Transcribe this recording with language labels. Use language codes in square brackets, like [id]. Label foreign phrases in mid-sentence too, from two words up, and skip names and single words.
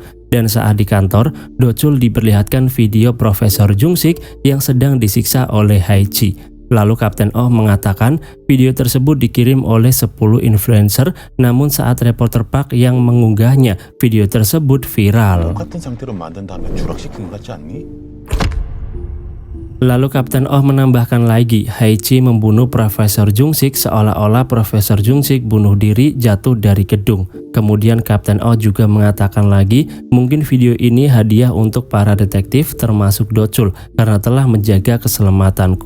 [id] Dan saat di kantor, Dochul diperlihatkan video Profesor Jung-sik yang sedang disiksa oleh Haichi. Lalu Kapten Oh mengatakan video tersebut dikirim oleh 10 influencer, namun saat reporter Park yang mengunggahnya, video tersebut viral. [ko] 같은 상태로 만든 다음에 추락시킨 것 같지 않니? [id] Lalu Kapten Oh menambahkan lagi, Haichi membunuh Profesor Jung-sik seolah-olah Profesor Jung-sik bunuh diri jatuh dari gedung. Kemudian Kapten Oh juga mengatakan lagi, mungkin video ini hadiah untuk para detektif termasuk Dochul karena telah menjaga keselamatan Kwon.